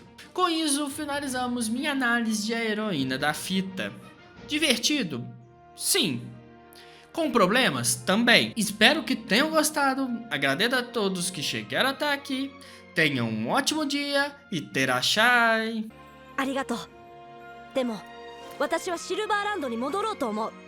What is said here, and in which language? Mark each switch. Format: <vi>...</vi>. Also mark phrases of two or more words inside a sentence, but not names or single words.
<pt>Com isso, finalizamos minha análise de A Heroína da Fita. Divertido? Sim. Com problemas? Também. Espero que tenham gostado. Agradeço a todos que chegaram até aqui. Tenham um ótimo dia e terashai.</pt> <ja>ありがとう。でも、私はシルバーランドに戻ろうと思う。</ja>